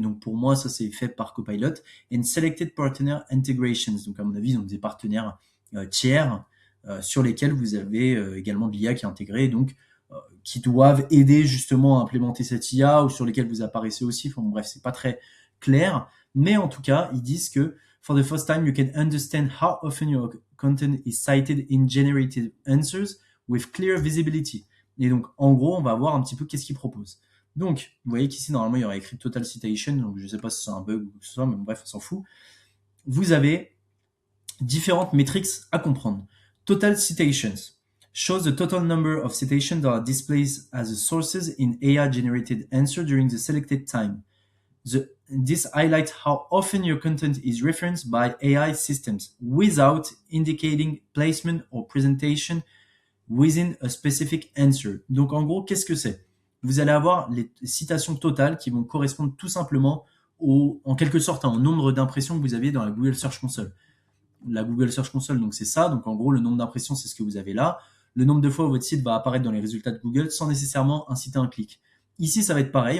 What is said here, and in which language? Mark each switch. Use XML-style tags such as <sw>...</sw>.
<fr>Donc pour moi, ça c'est fait par Copilot.</fr> <en>And selected partner integrations.</en> <fr>Donc à mon avis, ils ont des partenaires tiers sur lesquels vous avez également de l'IA qui est intégrée, donc qui doivent aider justement à implémenter cette IA ou sur lesquels vous apparaissez aussi. Enfin, bref, c'est pas très clair. Mais en tout cas, ils disent que</fr> <en>for the first time, you can understand how often your content is cited in generated answers with clear visibility.</en> <fr>Et donc, en gros, on va voir un petit peu qu'est-ce qu'ils proposent. Donc, vous voyez qu'ici, normalement, il y aurait écrit Total Citation, donc je ne sais pas si c'est un bug ou ce soit, mais bref, on s'en fout. Vous avez différentes métriques à comprendre.</fr> <en>Total Citations shows the total number of citations that are displayed as sources in AI-generated answer during the selected time. This highlights how often your content is referenced by AI systems without indicating placement or presentation within a specific answer.</en> <fr>Donc en gros, qu'est-ce que c'est? Vous allez avoir les citations totales qui vont correspondre tout simplement en quelque sorte au nombre d'impressions que vous aviez dans la Google Search Console. La Google Search Console, donc c'est ça. Donc en gros, le nombre d'impressions, c'est ce que vous avez là. Le nombre de fois où votre site va apparaître dans les résultats de Google sans nécessairement inciter un clic. Ici, ça va être pareil.</fr>